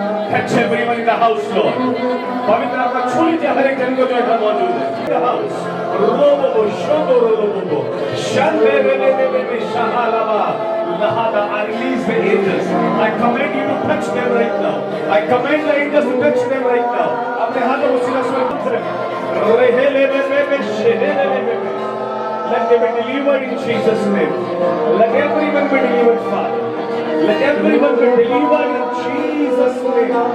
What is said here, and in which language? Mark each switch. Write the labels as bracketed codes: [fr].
[en] Touch everyone in the house, Lord. [hi] पवित्र आत्मा छू लीजिए हर एक जन को जो यहाँ मौजूद है। [en] The house. रोबो शोबो रोबो शंबे रे शहालावा लहादा। I release the angels. I command you to touch them right now. I command the angels to touch them right now. [hi] अपने हाथों को सीधा स्वर्ग में रेहेले में शेहेले में। [en] Let them be delivered in Jesus' name. Let everyone be delivered, Father. Let everyone be delivered in Jesus' name.